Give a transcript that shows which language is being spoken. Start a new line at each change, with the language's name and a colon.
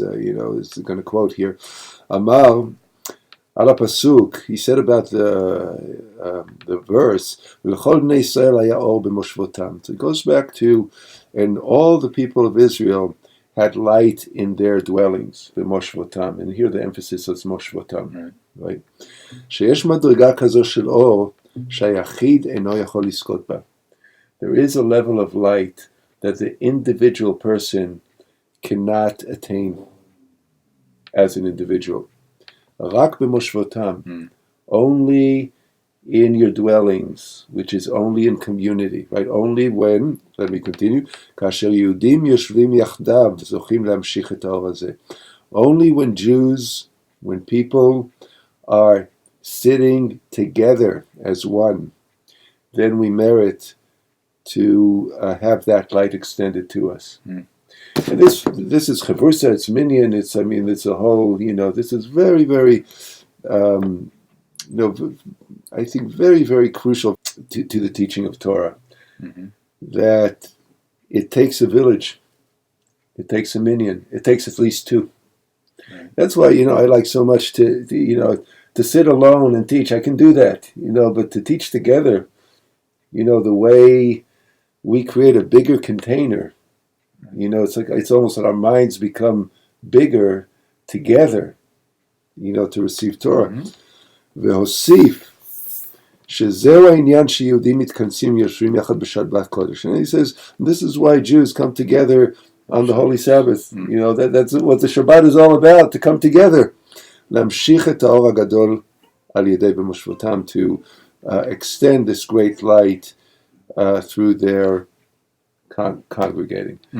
English: Is going to quote here.
Hebrew: Amar ala pasuk.
English: He said about the verse.
Hebrew: L'chol bnei Yisrael haya or b'moshvotam.
English: So it goes back to, and all the people of Israel had light in their dwellings, b'moshvotam. And here the emphasis is moshvotam, right?
Hebrew: שיש מדרגה כזו של אור שהיחיד אינו יכול לזכות בה.
English: There is a level of light that the individual person cannot attain as an individual.
Hebrew: רק במושבותם,
English: only in your dwellings, which is only in community, right? Only when, let me continue,
Hebrew: כאשר יהודים יושבים יחדיו זוכים להמשיך את האור הזה.
English: Only when Jews, when people are sitting together as one, then we merit to have that light extended to us. And this is chavursa, it's minyan, it's a whole, this is very, very, I think very, very crucial to the teaching of Torah, that it takes a village, it takes a minyan, it takes at least two. That's why, I like so much to sit alone and teach. I can do that, but to teach together, the way we create a bigger container, it's almost like our minds become bigger together, to receive Torah.
Hebrew: והוסיף שזהו העניין שיהודים מתכנסים יושבים יחד בשבת קודש.
English: And he says, this is why Jews come together on the Holy Sabbath. That's what the Shabbat is all about, to come together.
Hebrew: להמשיך את האור הגדול על ידי במושבותם,
English: to extend this great light through their congregating.